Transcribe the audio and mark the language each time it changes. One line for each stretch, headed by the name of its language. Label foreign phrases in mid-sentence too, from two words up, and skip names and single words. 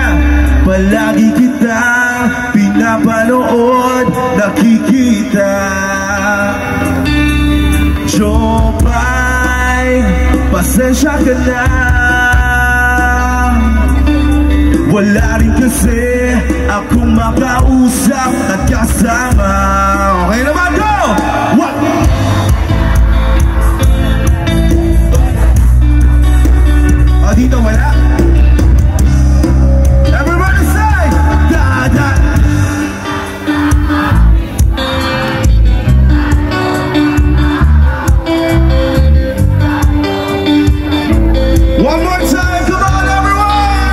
Filipino: Palagi kitang pinapanood, nakikita. Jopay, pasensya ka na. Wala rin kasi akong makausap at kasama. Okay naman,
English: go! What?
Filipino: Dito wala.
English: Everybody say da-da. One more time, come on everyone.